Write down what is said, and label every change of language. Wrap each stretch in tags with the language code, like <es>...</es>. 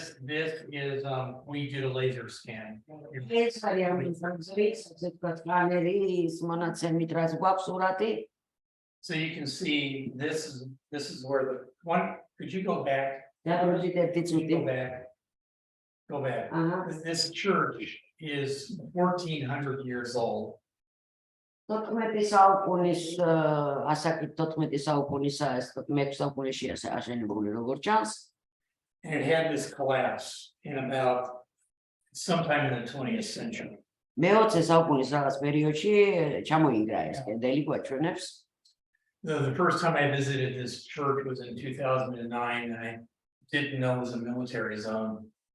<en>This is we did a laser scan.</en> <ka>ეს არის სკანერის მონაცემით რაც გვაქვს სურათი.</ka> <en>So you can see this is where the one. Could you go back? Go back. Go back. This church is 1400 years old.</en> <ka>14 საუკუნის ასაკით 14 საუკუნისა ეს 16 საუკუნეში აშენებული როგორც ჩანს.</ka> <en>And it had this collapse in about sometime in the 20th century.</en> <ka>მე-20 საუკუნის რაღაც პერიოდში ჩამოინგრა ეს კედელი გვაჩვენებს.</ka> <en>The first time I visited this church was in 2009, and I didn't know it was a military zone.</en>